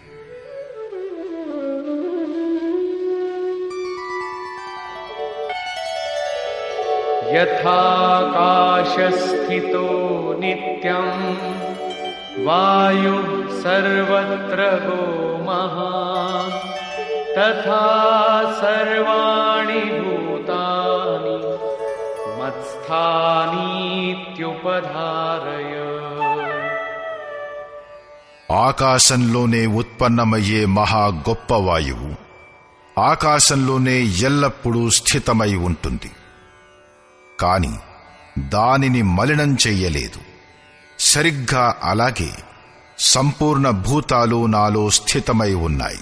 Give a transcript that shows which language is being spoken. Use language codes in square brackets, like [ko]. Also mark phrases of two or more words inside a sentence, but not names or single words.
[sa] యథాకాశస్థితో నిత్యం వాయు సర్వత్ర గో మహాన్ तथा सर्वाणि भूतानि मत्स्थानीत्युपधारय. [te] ఆకాశంలోనే ఉత్పన్నమయ్యే మహా గొప్ప వాయువు ఆకాశంలోనే ఎల్లప్పుడూ స్థితమై ఉంటుంది. కాని దానిని మలినం చెయ్యలేదు. సరిగ్గా అలాగే సంపూర్ణ భూతాలు నాలో స్థితమై ఉన్నాయి.